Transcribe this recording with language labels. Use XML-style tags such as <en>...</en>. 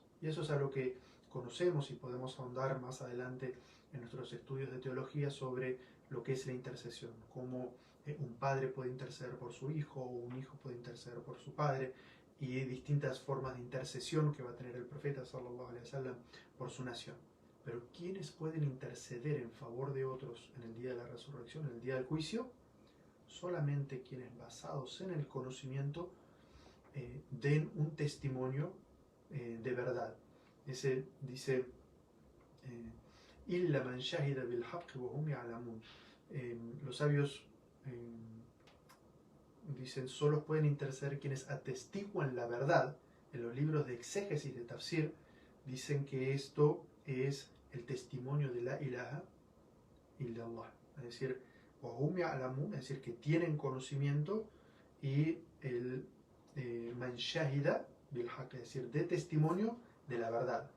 <es>Y eso es algo que conocemos y podemos ahondar más adelante en nuestros estudios de teología sobre lo que es la intercesión, cómo un padre puede interceder por su hijo o un hijo puede interceder por su padre, y distintas formas de intercesión que va a tener el profeta sallallahu alaihi wasallam por su nación. Pero ¿quiénes pueden interceder en favor de otros en el día de la resurrección, en el día del juicio? Solamente quienes, basados en el conocimiento, den un testimonio de verdad. Ese dice</es> <ar>إِلَّا مَنْ شَهِدَ بِالْحَقِّ وَهُمْ يَعْلَمُونَ.</ar> <es>Los sabios dicen, solo pueden interceder quienes atestiguan la verdad. En los libros de exégesis de tafsir dicen que esto es el testimonio de la ilaha illallah, es decir,</es> <ar>وَهُمْ يَعْلَمُونَ,</ar> <es>es decir, que tienen conocimiento, y el man shahida bil haqq, es decir, de testimonio de la verdad.</es>